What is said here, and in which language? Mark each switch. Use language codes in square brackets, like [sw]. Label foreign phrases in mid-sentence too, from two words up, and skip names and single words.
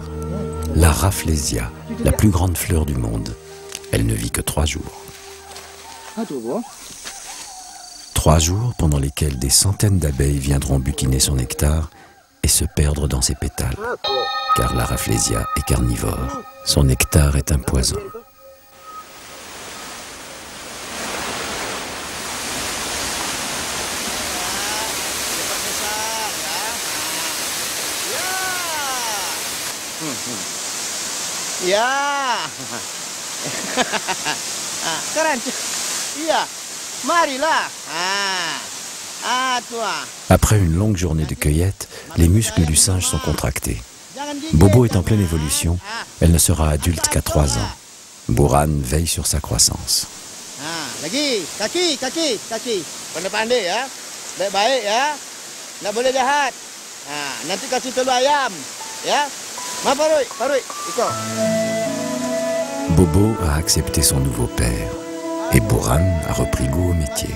[fr] La Rafflesia, la plus grande fleur du monde. Elle ne vit que 3 jours. 3 jours pendant lesquels des centaines d'abeilles viendront butiner son nectar et se perdre dans ses pétales. Car la Rafflesia est carnivore. Son nectar est un poison. [id] Ya. Keren. Iya. Marilah. Toi. [fr] Après une longue journée de cueillette, les muscles du singe sont contractés. Bobo est en pleine évolution. Elle ne sera adulte qu'à 3 ans. Buran veille sur sa croissance. [id] Lagi. Kaki. Pandai-pandai ya. Baik-baik ya. Nggak boleh jahat. Nanti kasih telur ayam. Ya. Parui. Ikut. [fr] Bobo a accepté son nouveau père et Buran a repris goût au métier.